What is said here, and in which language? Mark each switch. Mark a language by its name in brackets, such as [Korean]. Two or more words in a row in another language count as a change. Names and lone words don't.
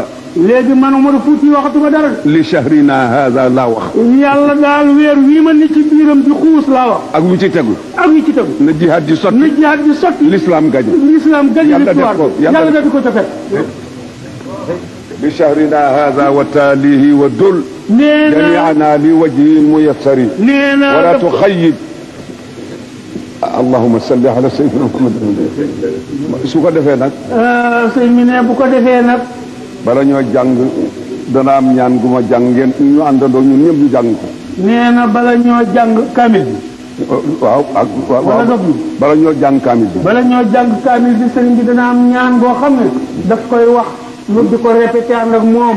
[Wolof] léegi man Omar Fouti waxatuma dara de. [Arabic] لشهرنا هذا [Wolof] laa wax. yàlla daal weer wii ma ne ci biiram di xuus laa wax. ak lu ci tegu. ak lu ci tegu. na jihaad ji sotti. na jihaad ji sotti. l'islam gañ. l'islam gañ. yàlla def ko yàlla def ko ca fekk. [Arabic] بشهرنا هذا وتاليه ودل جميعنا لوجه ميسر ولا تخيب اللهم صل على سيدنا محمد [Wolof] su ko defee nag sëñ mi ne bu ko defee nag bala ñoo jàng dana am ñaan gu ma jàng ngeen ñu àndandoo ñun ñëpp ñu jàng ko nee na bala ñoo jàng kamil waaw ak waaw bala ñoo jàng kamil bi bala ñoo jàng kamil bi sëriñ bi dana am ñaan goo xam ne daf koy wax lu di ko répété ànd ak moom